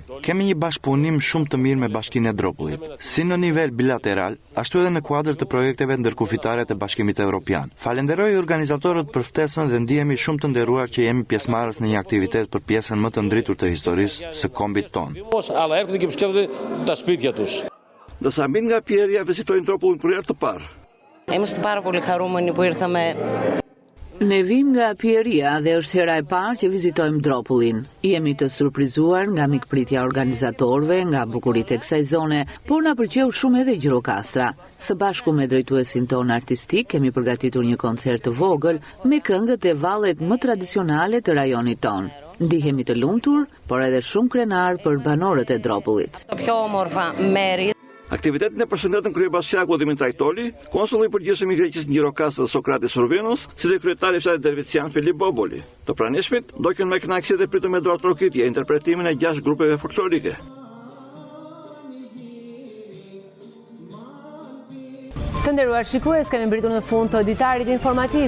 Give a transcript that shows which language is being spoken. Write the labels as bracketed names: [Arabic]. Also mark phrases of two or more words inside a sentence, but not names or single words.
[Albanian] Kemi një bashkëpunim shumë të mirë me Bashkinë e Dropullit, si në nivel bilateral, ashtu edhe në kuadër të projekteve ndërkufitare të Bashkimit Evropian. Falenderoj organizatorët për ftesën dhe ndihemi shumë të nderuar që jemi pjesëmarrës në një aktivitet për pjesën më të ndritur të historisë së kombit tonë. Ndërsa mbi nga Pieria vizitojnë Dropullin për herë të parë. [Greek] Είμαστε πάρα πολύ χαρούμενοι που ήρθαμε. [Albanian] Ne vim nga Pieria dhe është hera e parë që vizitojmë Dropullin. Jemi të surprizuar nga mikpritja organizatorëve, nga bukuritë e kësaj zone, por na pëlqeu shumë edhe Gjirokastra. Së bashku me drejtuesin ton artistik kemi përgatitur një koncert të vogël me këngët e vallet më tradicionale të rajonit ton. Ndihemi të lumtur, por edhe shumë krenar për banorët e Dropullit. [Greek] Το πιο όμορφα μέρη. [Albanian] Aktivitetin e përshëndetën kryebashkiaku Dimitraj Toli, konsulli i përgjithshëm i Greqisë në Gjirokastrë Sokratis Sorvinos, si dhe kryetari i fshatit Dervician Filip Boboli. Të pranishmit do kënë me kënaqësi dhe pritën me duar trokitje interpretimin e 6 grupeve folklorike. Të nderuar shikues, kemi mbritur në fund të ditarit informativ.